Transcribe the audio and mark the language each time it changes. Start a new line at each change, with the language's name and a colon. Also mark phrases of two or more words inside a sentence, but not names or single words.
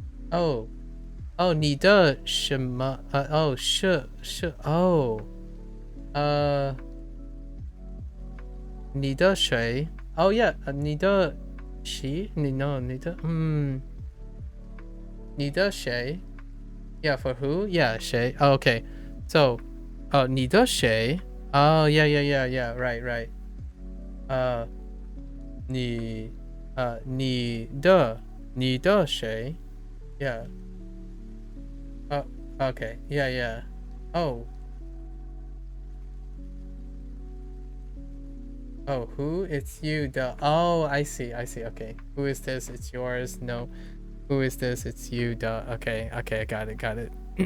Chinese: 哦哦，你的什么？哦，是哦，你的谁？哦，yeah，你的谁？你的谁 ？
English: Yeah, for who? Yeah, 谁？Oh, okay. So,
Chinese: 你的谁
English: ？Oh, yeah, yeah, yeah, yeah. Right, right.
Chinese: 你你的谁 ？Yeah.
English: Okay. Yeah, yeah. Oh. Oh, who? It's you. Oh, I see. I see. Okay. Who is this? It's yours. No. Who is this? It's you. Duh. Okay. Okay. Got it. Got it.